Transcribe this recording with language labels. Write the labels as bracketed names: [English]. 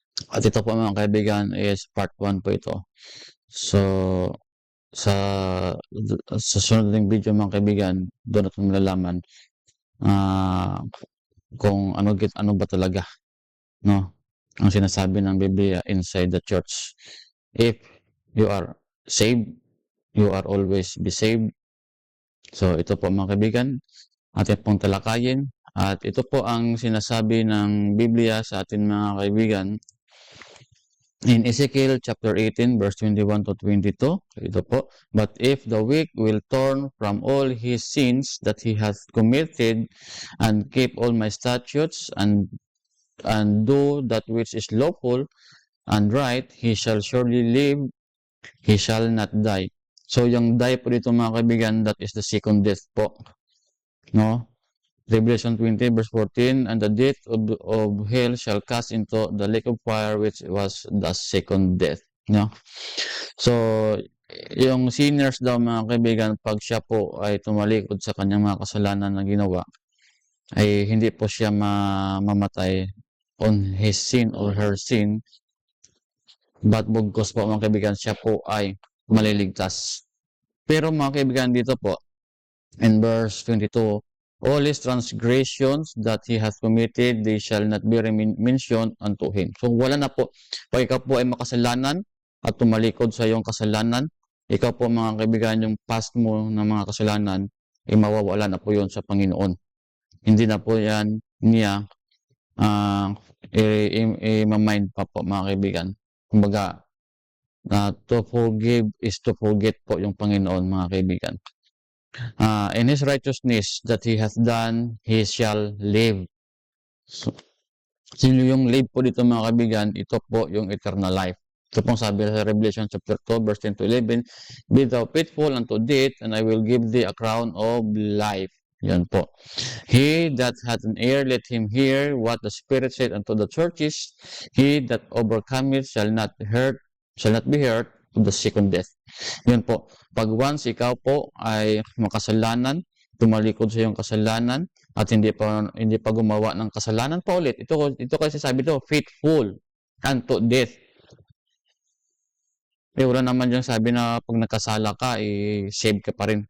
[Filipino] At ito po mga kaibigan is part 1 po ito. So, sa susunod ng video mga kaibigan, doon natin malalaman kung ano ba talaga, no, ang sinasabi ng Biblia [English] inside the church. If you are saved, you are always be saved. [Filipino] So, ito po mga kaibigan, atin pong talakayin. At ito po ang sinasabi ng Biblia sa atin mga kaibigan in Ezekiel chapter 18 verse 21 to 22. Ito po, [English] but if the weak will turn from all his sins that he hath committed and keep all my statutes and do that which is lawful and right, he shall surely live, he shall not die. [Filipino] So yung die po dito mga kaibigan, [English] that is the second death [Filipino] po, no? [English] Revelation 20 verse 14, and the death of hell shall cast into the lake of fire, which was the second death. No? [Filipino] So, yung sinners daw mga kaibigan, pag siya po ay tumalikod sa kanyang mga kasalanan na ginawa, ay hindi po siya mamatay [English] on his sin or her sin, [Filipino] but bugkos po mga kaibigan, siya po ay maliligtas. Pero mga kaibigan dito po, [English] in verse 22, all his transgressions that he hath committed, they shall not be mentioned unto him. [Filipino] So, wala na po. Pag ikaw po ay makasalanan at tumalikod sa iyong kasalanan, ikaw po mga kaibigan, yung past mo ng mga kasalanan, ay mawawala na po yun sa Panginoon. Hindi na po yan niya i-mind pa po mga kaibigan. Kumbaga, [English] to forgive is to forget [Filipino] po yung Panginoon mga kaibigan. [English] In his righteousness that he hath done, he shall live. [Filipino] So, sino yung live po dito mga kaibigan? Ito po yung eternal life. Ito pong sabi sa [English] Revelation chapter 2 verse 10 to 11, be thou faithful unto death, and I will give thee a crown of life. [Filipino] Yan po. [English] He that hath an ear, let him hear what the Spirit said unto the churches. He that overcometh shall not be hurt of the second death. [Filipino] Yun po. Pag once ikaw po ay makasalanan, tumalikod sa iyong kasalanan, at hindi pa gumawa ng kasalanan pa ulit. Ito kasi sabi to, [English] faithful unto death. [Filipino] Wala naman yung sabi na pag nakasala ka, save ka pa rin.